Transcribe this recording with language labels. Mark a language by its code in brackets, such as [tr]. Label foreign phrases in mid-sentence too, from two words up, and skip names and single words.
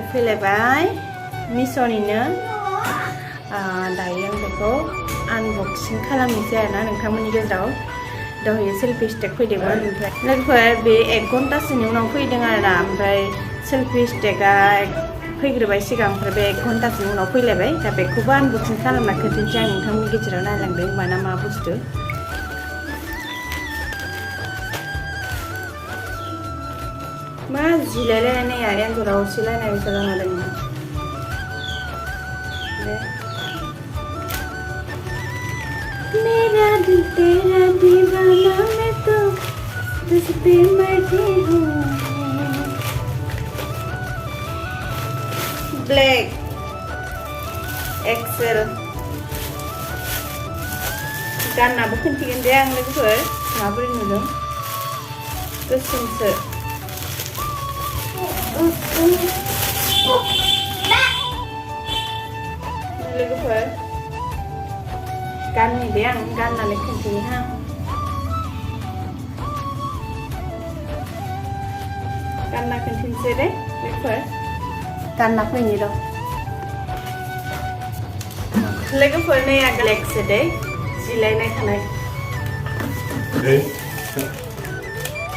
[brx] फैलायबाय मिश'निनो दायो आं बेखौ आनबक्सिं खालामनोसै आरोना नोंथांमोननि गेजेराव दहाय सेल्फि स्टिक फैदोंमोन ओमफ्राय लोगोफोर बे 1 घन्टासोनि उनाव फैदों आरोना ओमफ्राय सेल्फि स्टिकआ फैग्रोबाय सिगां ओमफ्राय बे 1 घन्टासोनि उनाव फैलायबाय दा बेखौबो आनबक्सिं खालामना खोन्थानोसै आं नोंथांमोननि गेजेराव नायलांदों होनबाना मा बुस्थु मा जिलायलायनाय आरो एन्जराव सिलायनाय बायसा जाना दङ [hi] मेरा दिल तेरा दीवाना मैं तो तुझ पे मरती हूँ [brx] ब्लैक एक्सेल गाननाबो खोन्थिगोन दे आं लोगोफोर माबोरै नुदों गोसोमसो लोगोफोर गाननि दे आं गाननानै खोन्थिनि हा गानना खोन्थिनोसै दे लोगोफोर गानना फैनि र' लोगोफोर नै ब्लेकसो दे जिलायनाय थानाय